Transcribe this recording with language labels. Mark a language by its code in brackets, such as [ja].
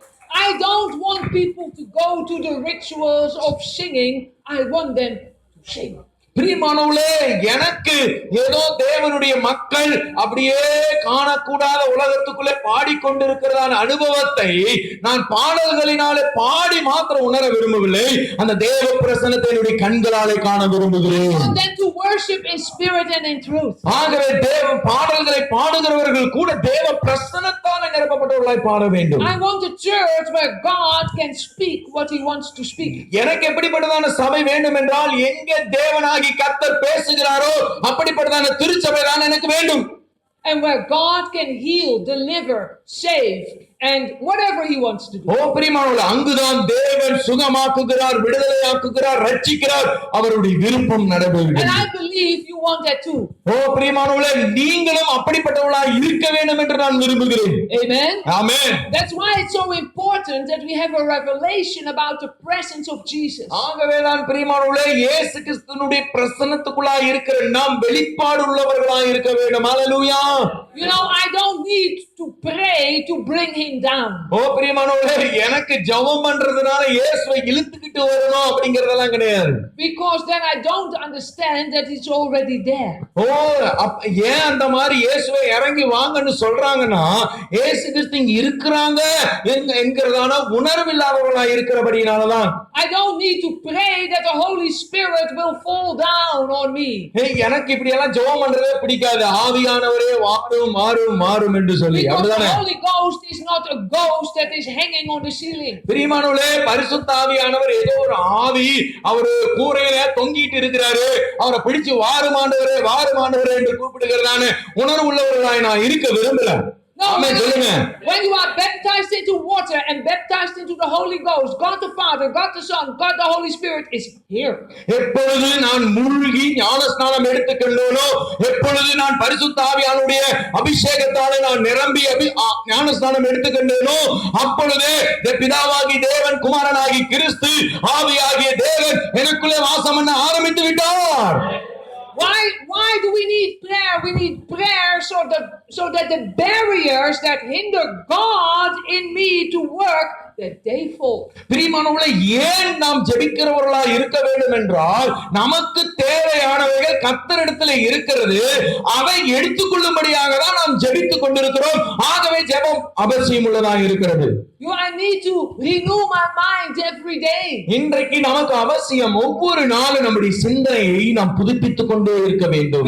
[en] I don't want people to go to the rituals of singing. I want them to sing. [ta] பிரியமானவர்களே, எனக்கு ஏதோ தேவனுடைய மக்கள் அப்படியே காணக்கூடாத உலகத்துக்குள்ளே பாடிக்கொண்டிருக்கிறதான அனுபவத்தை நான் பாடல்களினாலே பாடி மாத்திரம் உணர விரும்பவில்லை. அந்த தேவ பிரசன்னத்தை என்னுடைய கண்களாலே காண விரும்புகிறேன். [en] And then to worship in spirit and in truth. [ta] ஆகவே தேவ பாடல்களை பாடுகிறவர்கள் கூட தேவ பிரசன்னத்தால் நிரப்பப்பட்டவர்களாய் பாட வேண்டும். [en] I want a church where God can speak what he wants to speak. [ta] எனக்கு எப்படிப்பட்டதான சபை வேண்டும் என்றால் எங்கே தேவனாகி கர்த்தர் பேசுகிறாரோ அப்படிப்பட்டதான திருச்சபை தான் எனக்கு வேண்டும். [en] And where God can heal, deliver, save, and whatever he wants to do. [ta] ஓ பிரியமானவர்களே, அங்குதான் தேவன் சுகமாக்குகிறார், விடுதலையாக்குகிறார், ரட்சிக்கிறார். அவருடைய விருப்பம் [en] And [ta] நடைபெறுகிறது. [en] I believe you want that too. [ta] ஓ பிரியமானவர்களே, நீங்களும் அப்படிப்பட்டவர்களாய் இருக்க வேண்டும் என்று நான் விரும்புகிறேன். [en] Amen. [ta] Amen. [en] That's why it's so important that we have a revelation about the presence of Jesus. [ta] ஆகவே தான் பிரியமானவர்களே, இயேசு கிறிஸ்துவினுடைய பிரசன்னத்துக்குள்ளாய் இருக்கிற நாம் வெளிப்பாடு உள்ளவர்களாய் இருக்க வேண்டும். ஹalleluya. [en] You know, I don't need to pray to bring him down. [ta] ஓ பிரியமானவர்களே, எனக்கு ஜெபம் பண்றதுனால இயேசுவை இழுத்துக்கிட்டு வரணும் அப்படிங்கறதெல்லாம் கிடையாது. [en] Because then I don't understand that it's already there. [ta] ஓ ஏன் அந்த மாதிரி இயேசுவை இறங்கி வாங்கன்னு சொல்றாங்கன்னா இயேசு கிறிஸ்து இங்க இருக்கிறாங்க என்கிறதான உணர்வு இல்லாதவர்களா இருக்கிறபடினாலதான். [en] I don't need to pray that the Holy Spirit will fall down on me. [ta] எனக்கு இப்படி எல்லாம் ஜெபம் பண்றதே பிடிக்காது. ஆவியானவரே வாரும் மாறும் மாறும் என்று சொல்லி. [en] Because [ta] அப்படிதானே? [en] the Holy Ghost is not a ghost that is hanging on the ceiling. [ta] பிரியமானவர்களே, பரிசுத்த ஆவியானவர் ஏதோ ஒரு ஆவி அவர் கூரையில தொங்கிட்டு இருக்கிறாரு, அவரை பிடிச்சு வாருமாண்டவரே வாருமாண்டவரே என்று கூப்பிடுகிறதான உணர்வு உள்ளவர்களாய் நான் இருக்க விரும்பல. [en] No, [ta] ஆமென் சொல்லுங்க. [en] when you are baptized into water and baptized into the Holy Ghost, God the Father, God the Son, God the Holy Spirit is here. [ta] எப்பொழுது நான் மூழ்கி ஞானஸ்நானம் எடுத்துக்கொண்டேனோ, எப்பொழுது நான் பரிசுத்த ஆவியானுடைய அபிஷேகத்தாலே நான் நிரம்பி ஞானஸ்நானம் எடுத்துக்கொண்டேனோ, அப்பொழுதே பிதாவாகி தேவன், குமாரனாகி கிறிஸ்து, ஆவியாகிய தேவன் எனக்குள்ளே வாசம் பண்ண ஆரம்பித்து விட்டார். [en] Why do we need prayer? We need prayer so that the barriers that hinder God in me to work, that they fall. [ta] பிரியமானவர்களே, ஏன் நாம் ஜெபிக்கிறவர்களா இருக்க வேண்டும் என்றால் நமக்கு தேவையானவைகள் கர்த்தரிடத்தில் இருக்கிறது. அதை எடுத்துக்கொள்ளும்படியாக தான் நாம் ஜெபித்துக் கொண்டிருக்கிறோம். ஆகவே ஜெபம் அவசியம் உள்ளதாக இருக்கிறது. [en] I need to renew my mind every day. [ta] இன்றைக்கு நமக்கு அவசியம் ஒவ்வொரு நாளும் நம்முடைய சிந்தனையை நாம் புதுப்பித்துக் கொண்டே இருக்க வேண்டும்.